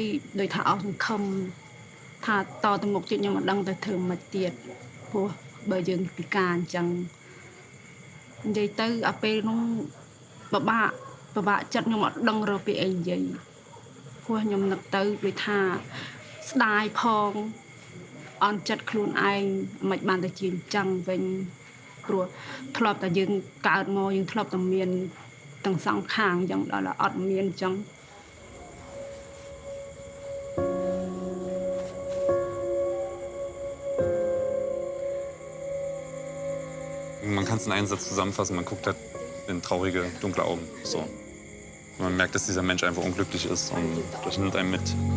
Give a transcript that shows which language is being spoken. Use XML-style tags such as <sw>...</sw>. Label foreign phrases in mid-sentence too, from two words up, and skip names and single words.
<km>ដូចថាអស់សង្ឃឹមថាតទៅមុខទៀតខ្ញុំមិនដឹងទៅធ្វើមិនទៀតព្រោះបើយើងពិការអញ្ចឹងនិយាយទៅអាពេលនោះពិបាកចិត្តខ្ញុំអត់ដឹងរកពីអីនិយាយព្រោះខ្ញុំនឹកទៅដូចថាស្ដាយផងអន់ចិត្តខ្លួនឯងមិនបានទៅជាអញ្ចឹងវិញព្រោះធ្លាប់តែយើងកើតមកយើងធ្លាប់តែមានទាំងសងខាងអញ្ចឹងដល់អត់មានអញ្ចឹង</km> <de>Man kann es in einen Satz zusammenfassen, man guckt halt in traurige, dunkle Augen. So. Man merkt, dass dieser Mensch einfach unglücklich ist und das nimmt einen mit.</de>